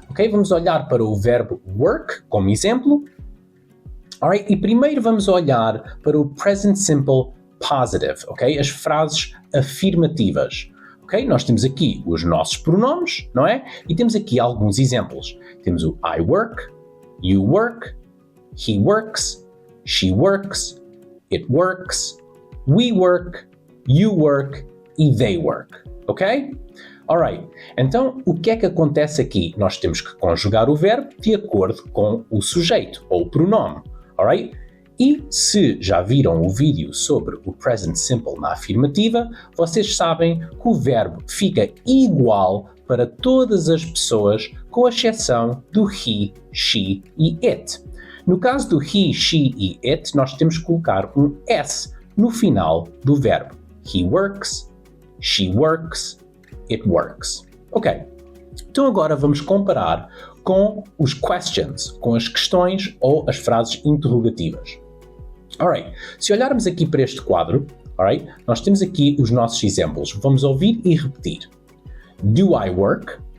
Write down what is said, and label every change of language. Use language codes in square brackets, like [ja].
[pt] Ok? Vamos olhar para o verbo work como exemplo. Alright? E primeiro vamos olhar para o Present Simple Positive, ok? As frases afirmativas. Ok? Nós temos aqui os nossos pronomes, não é? E temos aqui alguns exemplos. Temos o [en] I work, you work, he works, she works, it works, we work, you work e they work, ok? [pt] Alright, então o que é que acontece aqui? Nós temos que conjugar o verbo de acordo com o sujeito ou o pronome, alright? E se já viram o vídeo sobre o Present Simple na afirmativa, vocês sabem que o verbo fica igual para todas as pessoas, com exceção do he, she e it. No caso do he, she e it, nós temos que colocar um S no final do verbo. [en] He works, she works, it works. [pt] Ok, então agora vamos comparar com os questions, com as questões ou as frases interrogativas. Alright, se olharmos aqui para este quadro, alright, nós temos aqui os nossos exemplos. Vamos ouvir e repetir. [en] Do I work?